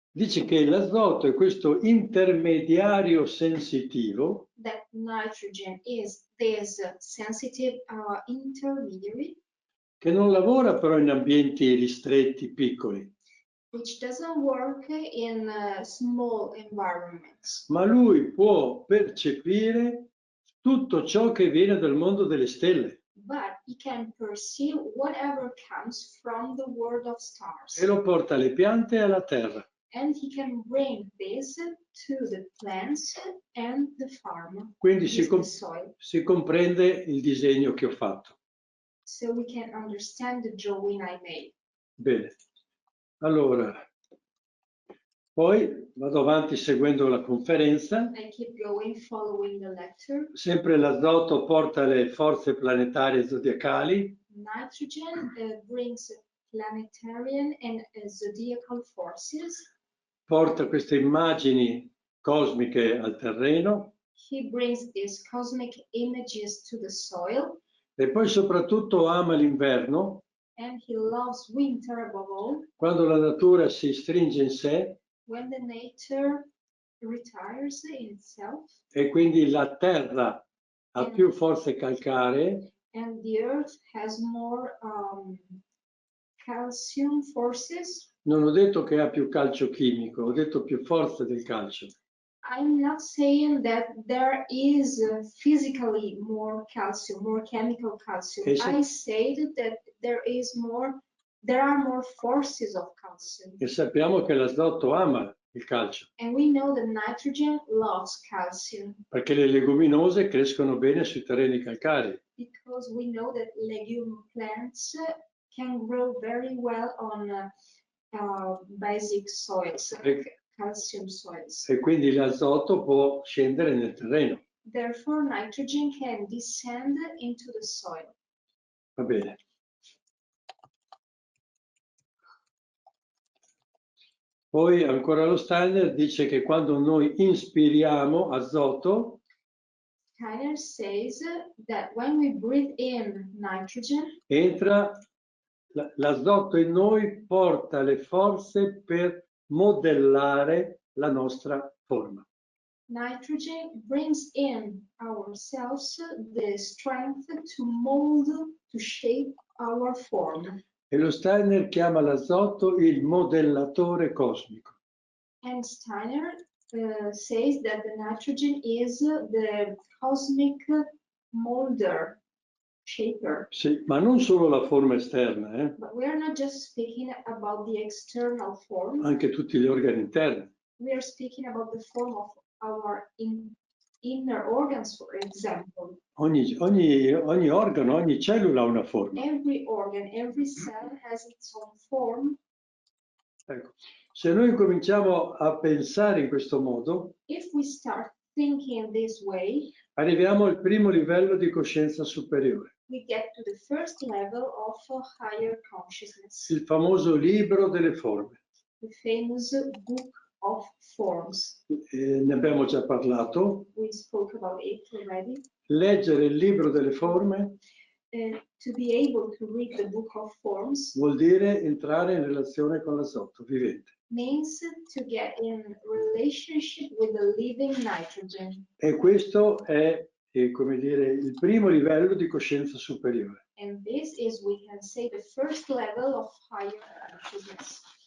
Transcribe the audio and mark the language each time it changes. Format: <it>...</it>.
<it>dice che l'azoto è questo intermediario sensitivo</it> <en>that nitrogen is this sensitive intermediary,</en> <it>che non lavora però in ambienti ristretti, piccoli,</it> <en>which doesn't work in small environments,</en> <it>ma lui può percepire tutto ciò che viene dal mondo delle stelle</it> <en>but he can perceive whatever comes from the world of stars.</en> <it>e lo porta alle piante e alla terra.</it> <en>And he can bring this to the plants and the farm,</en> <it>Quindi</it> <en>the soil,</en> <it>si comprende il disegno che ho fatto.</it> <en>so we can understand the drawing I made.</en> <it>Bene. Allora, poi vado avanti seguendo la conferenza.</it> <en>I keep going following the lecture.</en> <it>Sempre l'azoto porta le forze planetarie zodiacali.</it> <en>Nitrogen brings planetarian and zodiacal forces.</en> <it>Porta queste immagini cosmiche al terreno.</it> <en>He brings these cosmic images to the soil.</en> <it>E poi soprattutto ama l'inverno,</it> <en>And he loves winter above all.</en> <it>quando la natura si stringe in sé</it> <en>When the nature retires in itself.</en> <it>e quindi la terra ha più forze calcaree.</it> <en>And the earth has more calcium forces.</en> <it>Non ho detto che ha più calcio chimico, ho detto più forze del calcio.</it> <en>I'm not saying that there is physically more calcium, more chemical calcium. I said that there are more forces of calcium.</en> <it>E sappiamo che l'azoto ama il calcio,</it> <en>And we know that nitrogen loves calcium.</en> <it>perché le leguminose crescono bene sui terreni calcarei.</it> <en>Because we know that legume plants can grow very well on basic soils, calcium soils.</en> <it>E quindi l'azoto può scendere nel terreno.</it> <en>Therefore, nitrogen can descend into the soil.</en> <it>Va bene. Poi ancora lo Steiner dice che quando noi inspiriamo azoto,</it> <en>Steiner says that when we breathe in nitrogen,</en> <it>entra l'azoto in noi, porta le forze per modellare la nostra forma.</it> <en>nitrogen brings in ourselves the strength to mold, to shape our form.</en> <it>E lo Steiner chiama l'azoto il modellatore cosmico.</it> <en>And Steiner says that the nitrogen is the cosmic molder, shaper.</en> <it>Sì, ma non solo la forma esterna,</it> <en>But we are not just speaking about the external form.</en> <it>anche tutti gli organi interni.</it> <en>We are speaking about the form of our inner organs, for example.</en> <it>Ogni organo, ogni cellula ha una forma.</it> <en>Every organ, every cell has its own form.</en> <it>Ecco. Se noi cominciamo a pensare in questo modo,</it> <en>If we start thinking this way,</en> <it>arriviamo al primo livello di coscienza superiore.</it> <en>we get to the first level of higher consciousness.</en> <it>Il famoso libro delle forme.</it> <en>The famous book of forms.</en> <it>Ne abbiamo già parlato.</it> <en>We spoke about it already.</en> <it>Leggere il libro delle forme</it> <en>To be able to read the book of forms</en> <it>vuol dire entrare in relazione con l'azoto vivente.</it> <en>means to get in relationship with the living nitrogen.</en> <it>E questo è, come dire, il primo livello di coscienza superiore.</it> <en>And this is, we can say, the first level of higher consciousness.</en>